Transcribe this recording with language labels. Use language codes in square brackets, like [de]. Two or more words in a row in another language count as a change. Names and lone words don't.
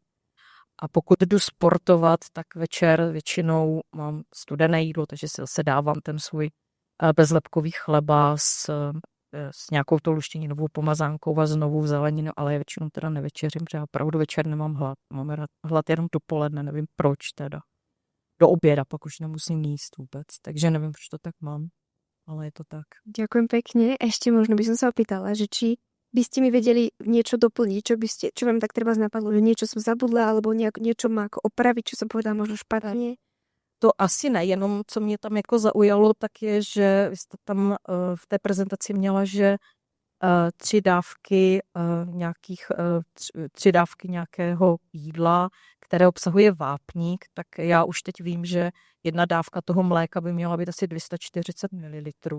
[cs] A pokud jdu sportovat, tak večer většinou mám studené jídlo, takže si zase dávám ten svůj bezlepkový chleba s nějakou tou luštěninovou pomazánkou a znovu zeleninu, ale já většinou teda nevečeřím, protože já opravdu večer nemám hlad. Mám hlad jenom dopoledne, nevím proč teda. Do oběda, pak už nemusím jíst vůbec, takže nevím, proč to tak mám, ale je to tak. [sk] Ďakujem pekne. Ešte možno by som sa opýtala, že či by ste mi vedeli niečo doplniť, čo vám tak treba napadlo, že niečo som zabudla, alebo niečo má ako opraviť, čo som povedala možno špatne. [cs] To asi ne, jenom co mě tam jako zaujalo, tak je, že vy jste tam v té prezentaci měla, že 3 dávky tři dávky nějakého jídla, které obsahuje vápník, tak já už teď vím, že 1 dávka toho mléka by měla být asi 240 ml.